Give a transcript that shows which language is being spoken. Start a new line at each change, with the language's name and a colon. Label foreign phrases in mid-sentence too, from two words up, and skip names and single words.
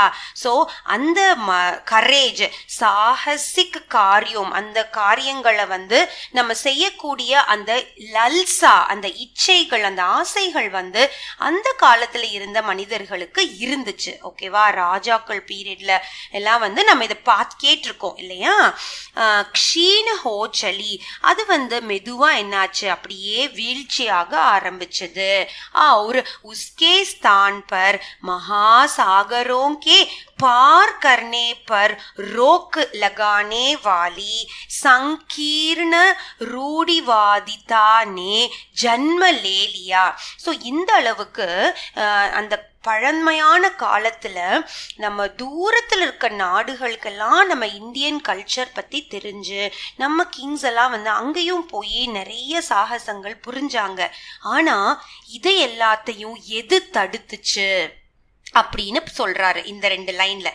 Tamil: சோ அந்த கரேஜ், சாகசிக் காரியம், அந்த காரியங்களை நம்ம செய்யக்கூடிய அந்த லல்சா, அந்த இச்சைகள், அந்த ஆசைகள் அந்த காலத்துல இருந்த மனிதர்களுக்கு இருந்துச்சு. ஓகேவா, ராஜாக்கள் பீரியட்ல எல்லாம் நம்ம இதை பார்த்து கேட்டிருக்கோம் இல்லையா. க்ஷீண ஹோச்சலி, அது மெதுவா என்னாச்சு, அப்படியே வீழ்ச்சியாக ஆரம்பிச்சது.
Hindi: और उसके स्थान पर महासागरों के पार करने पर रोक लगाने वाली संकीर्ण रूढ़िवादिता ने जन्म ले लिया.
Tamil: सो இந்த அளவுக்கு அந்த பழமையான காலத்துல நம்ம தூரத்துல இருக்க நாடுகளுக்கெல்லாம் நம்ம
English: Indian culture
Tamil: பத்தி தெரிஞ்சு நம்ம கிங்ஸ் எல்லாம் அங்கேயும் போய் நிறைய சாகசங்கள் புரிஞ்சாங்க. ஆனா இதை எல்லாத்தையும் எது தடுத்துச்சு அப்படின்னு சொல்றாரு இந்த 2 லைன்ல.